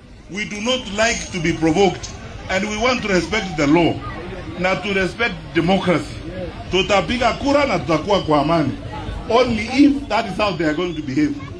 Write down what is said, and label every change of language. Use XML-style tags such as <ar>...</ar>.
<en>We do not like to be provoked and we want to respect the law na to respect democracy.</en> <sw>Tutapiga kura na tutakuwa kwa amani.</sw> <en>Only if that is how they are going to behave.</en>